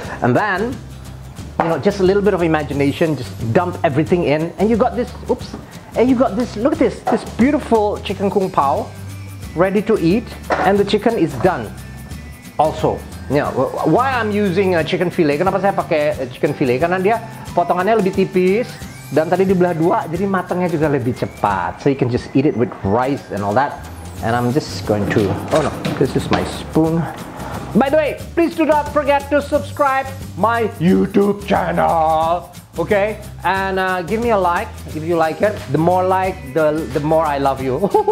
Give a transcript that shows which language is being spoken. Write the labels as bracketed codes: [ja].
[en] And then, you know, just a little bit of imagination, just dump everything in, and you got this. Oops! And you got this. Look at this beautiful chicken kung pao, ready to eat, and the chicken is done. Also, you know, why I'm using chicken fillet? [id] Kenapa saya pakai chicken fillet? Karena dia potongannya lebih tipis dan tadi dibelah 2, jadi matangnya juga lebih cepat. [en] So you can just eat it with rice and all that. And I'm just going to, oh no, this is my spoon. By the way, please do not forget to subscribe my YouTube channel. Okay, and give me a like if you like it. The more like, the more I love you.